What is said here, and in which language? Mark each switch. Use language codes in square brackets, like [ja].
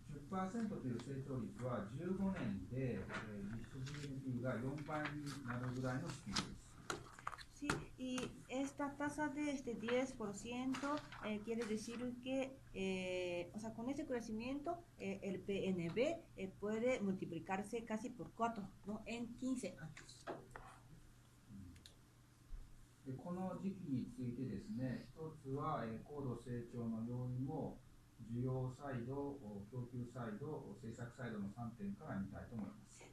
[ja] 10% という成長率は15年で実質 GDP が4倍になるぐらいのスピードです。 [es] Sí, y esta tasa de 10% quiere decir que, o sea, con este crecimiento, el PNB puede multiplicarse casi por 4, ¿no? En 15 años. [ja] でこの時期についてですね、一つは、高度成長の要因を需要サイド、供給サイド、政策サイドの3点から見たいと思います。